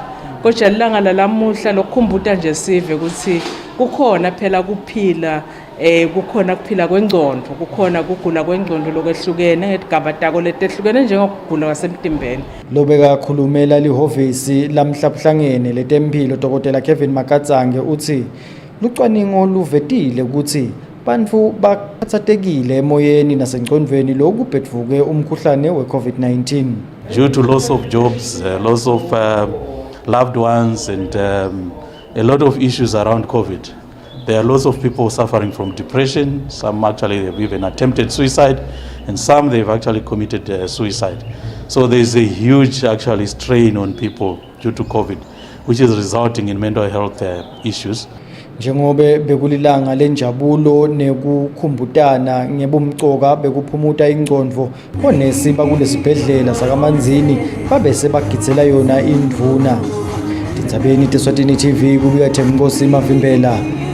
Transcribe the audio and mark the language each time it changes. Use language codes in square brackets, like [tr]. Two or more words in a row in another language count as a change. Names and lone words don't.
[ss] Kodwa lilanga lamuhla lokukhumbuta nje sive ukuthi kukhona phela kuphila kukhona kuphila kwengqondo kukhona kugula kwengqondo lokwehlukene ngetigaba tako letehlukene njengokugula kwasemtimbeni. Lobeka khulumela lihovisi lamhlabuhlangene letempilo Dr. Kevin Makatsange uthi lucwaningo luvetile ukuthi bantfu bakhathatekile emoyeni nasengqondweni lokubhedvuke umkhuhlane we-COVID-19. [en] Due to loss of jobs, loss of loved ones and a lot of issues around COVID. There are lots of people suffering from depression. Some actually have even attempted suicide and some they've actually committed suicide. So there's a huge actually strain on people due to COVID, which is resulting in mental health issues. [ss] Njengobe bekulilanga lenjabulo nekukhumbutana ngebumcoka bekuphumuta ingqondo onesi bakulesibhedlela sakaManzini babe sebagitsela yona indvuna. Tindzabeni Eswatini TV kubika Thembinkosi Mavimbela.